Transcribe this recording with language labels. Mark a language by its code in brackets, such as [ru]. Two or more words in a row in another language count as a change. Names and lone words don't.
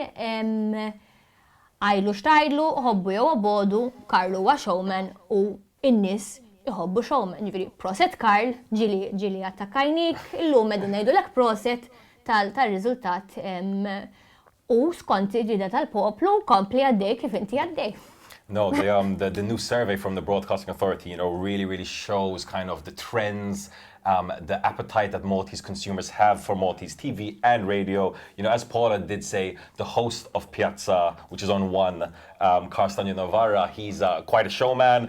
[mt] Għajlu xtajlu, ħobbu jew obodu, Karlu huwa showman u n-nies iħobbu showman. Ġifieri proset Karl, ġili attakkajnik, illum qegħdin ngħidulek proset tal-riżultat u skont id-ġida tal-poplu kompli għaddej kif inti għaddej. [en] No, the new survey from the Broadcasting Authority, really shows kind of the trends, the appetite that Maltese consumers have for Maltese TV and radio. As Paula did say, the host of PJAZZA, which is on One, Castello Navarra, he's quite a showman.